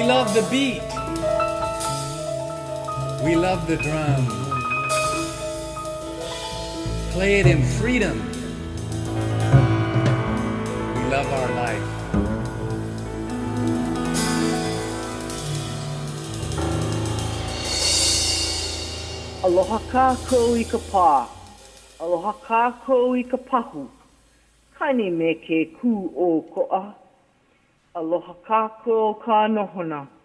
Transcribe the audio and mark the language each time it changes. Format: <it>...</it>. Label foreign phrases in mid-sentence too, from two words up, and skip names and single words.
<en>love the beat. We love the drum. Play it in freedom. We love our life.</en> <haw>Aloha kākou I ka pā. Aloha kākou I ka pahu. Kaini me ke kū o ko'a. Aloha kākou ka nohona.</haw>